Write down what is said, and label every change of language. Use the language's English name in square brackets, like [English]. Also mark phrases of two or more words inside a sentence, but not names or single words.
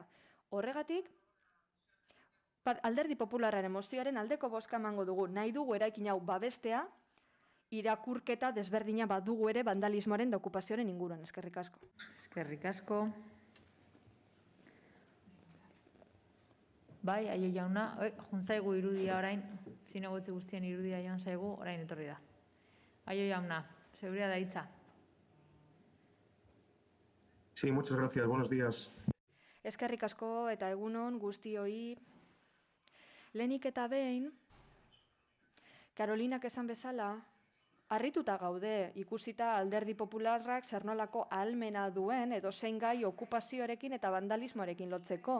[Basque] Horregatik, Alderdi Popularraren mozioaren aldeko bozka emango dugu, nahi dugu eraikin hau babestea, irakurketa desberdina badugu ere vandalismoaren da okupazioaren inguruan. Eskerrik asko. Eskerrik asko. Bai, Aio jauna, juntzaigu irudia orain, zinegotzi guztien irudia joan zaigu, orain etorri da. Aio jauna, zeurea da hitza. [Spanish] Sí, muchas gracias. Buenos días. [Basque] Eskerrik asko eta egunon guztioi. Lehenik eta behin, Karolinak esan bezala, harrituta gaude ikusita Alderdi Popularrak zer nolako ahalmena duen edo zein gai okupazioarekin eta vandalismoarekin lotzeko.